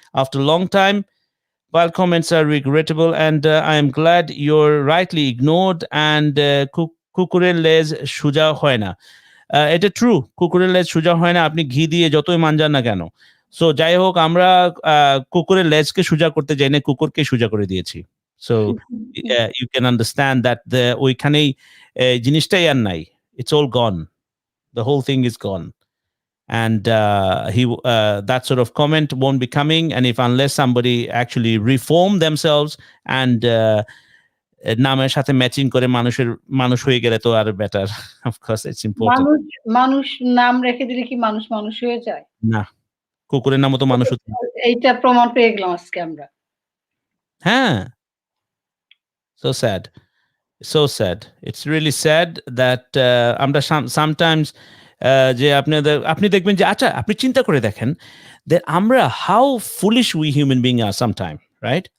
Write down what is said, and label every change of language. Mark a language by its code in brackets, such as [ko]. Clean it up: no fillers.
[en] After a long time, while comments are regrettable, and I am glad you're rightly ignored, and [bn] কুকুরের লেজ সোজা হয় না। এটা ট্রু, কুকুরের লেজ সোজা হয় না, আপনি ঘি দিয়ে যতই মানজান না কেন। সো যাই হোক, আমরা কুকুরের লেজকে সোজা করতে যাই না, কুকুরকে সোজা করে দিয়েছি। [en] so you can understand that [bn] ওইখানেই জিনিসটাই আর নাই। [en] It's all gone. The whole thing is gone. And that sort of comment won't be coming. And unless somebody actually reform themselves and [bn] নামের সাথে ম্যাচিং করে মানুষ হয়ে গেলে তো আর better. [en] Of course, it's important. [bn] মানুষ নাম রেখে দিলে কি মানুষ হয়ে যায়? না, কুকুরের নামও তো মানুষ হতে। এইটা প্রমাণ পেয়ে গেলাম আজকে আমরা। হ্যাঁ, [en] so sad. So sad. It's really sad that আমরা sometimes [bn] যে আপনি দেখবেন যে আচ্ছা আপনি চিন্তা করে দেখেন [en] that আমরা how foolish we human being are sometime, right?